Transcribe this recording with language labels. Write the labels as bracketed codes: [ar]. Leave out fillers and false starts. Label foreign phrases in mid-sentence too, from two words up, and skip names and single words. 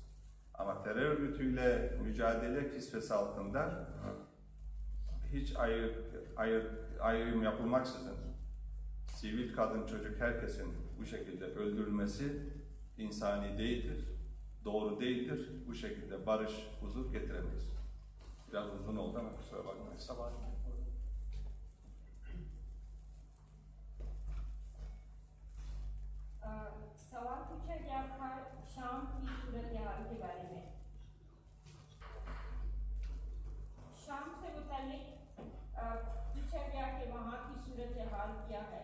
[tr] Ama terör örgütüyle mücadele kisvesi altında hiç ayrım yapılmaksızın sivil, kadın, çocuk herkesin bu şekilde öldürülmesi insani değildir, doğru değildir. Bu şekilde barış, huzur getiremeyiz. Biraz uzun oldu ama kusura bakmayın. [ur] سوال پوچھا گیا تھا شام کی صورت حال کے بارے میں. شام سے متعلق پوچھا گیا کہ وہاں کی صورت حال کیا ہے.